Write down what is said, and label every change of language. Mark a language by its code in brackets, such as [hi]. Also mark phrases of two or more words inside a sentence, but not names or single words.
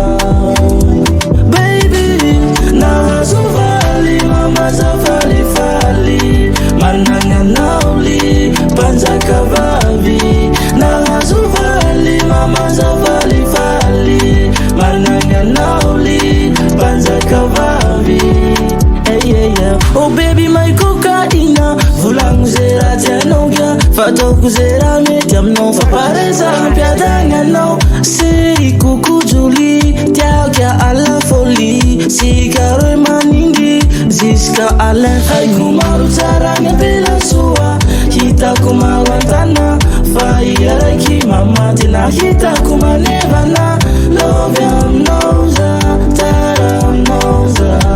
[mg] baby nahazo valy mama za falifaly managny anaoly mpanjaka vavy nahazo valy mama za falifaly managny anaoly mpanjaka vavy [en] oh baby my [mg] cocaina volagno ze raha tianao ka fataoko ze raha mety aminao fa pareza ampiadagny anao sy koko joly tiaka [fr] à la folie [mg] sika roe manindry [fr] jusqu'à à l'infini [mg] maro tsara ny ampelatsoa hitako maro antana fa iaraiky mama tena hitako manevana lovy aminao za tara aminao za